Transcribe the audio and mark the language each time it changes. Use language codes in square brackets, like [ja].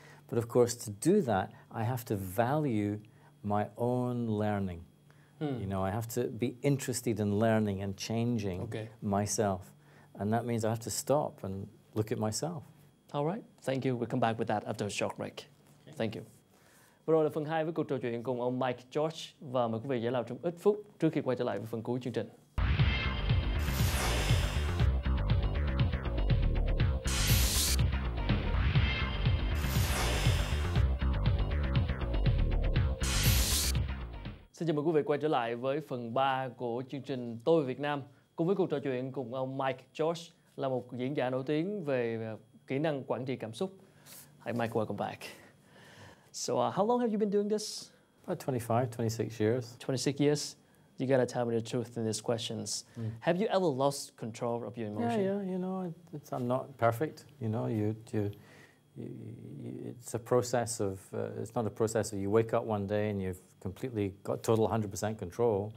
[en] But of course, to do that, I have to value my own learning. You know, I have to be interested in learning and changing myself. And that means I have to stop and look at myself. All right, thank you. We'll come back with that after a short break. Thank you. [vi] Vừa rồi là phần 2 với cuộc trò chuyện cùng ông Mike George, và mời quý vị giải lao trong ít phút trước khi quay trở lại với phần cuối chương trình. Xin chào mừng quý vị quay trở lại với phần 3 của chương trình Tôi Việt Nam, cùng với cuộc trò chuyện cùng ông Mike George, là một diễn giả nổi tiếng về kỹ năng quản trị cảm xúc. [en] Hi Mike, welcome back. So how long have you been doing this? About 25, 26 years. 26 years? You gotta tell me the truth in these questions. Have you ever lost control of your emotion? Yeah, you know, I'm not perfect. You know, it's a process of, it's not a process of you wake up one day and you've completely got total 100% control.